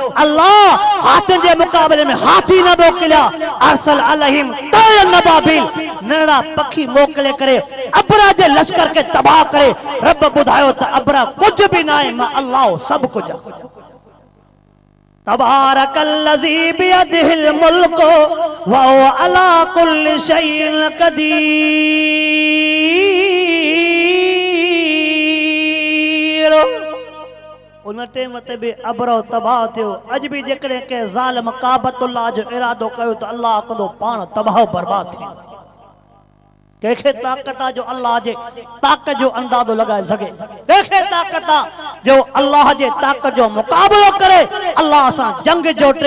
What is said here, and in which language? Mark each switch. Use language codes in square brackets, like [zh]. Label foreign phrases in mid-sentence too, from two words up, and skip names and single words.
[sd] अल्लाह हाथियुनि जे मुक़ाबले में हाथी न मोकिलिया, [ar] أرسل عليهم طيرا أبابيل, [sd] नंढड़ा पखी मोकिले करे अब्र जे लश्कर खे तबाह करे रब ॿुधायो त अब्र कुझु बि न आहे, मां अल्लाह सभु कुझु आहे। [ar] تبارك الذي بيده الملك وهو على كل شيء قدير. [sd] उन टाइम ते बि अब्र तबाह थियो। अॼु बि जेकॾहिं कंहिं ज़ालिम काबतुल्लाह जो इरादो कयो त अल्लाह कंदो पाण तबाह बर्बाद थी। कंहिंखे ताक़त आहे जो अल्लाह जे ताक़त जो अंदाज़ो लगाए सघे, कंहिंखे ताक़त आहे जो अल्लाह जे ताक़त जो मुक़ाबिलो करे, अल्लाह सां जंग जोटे।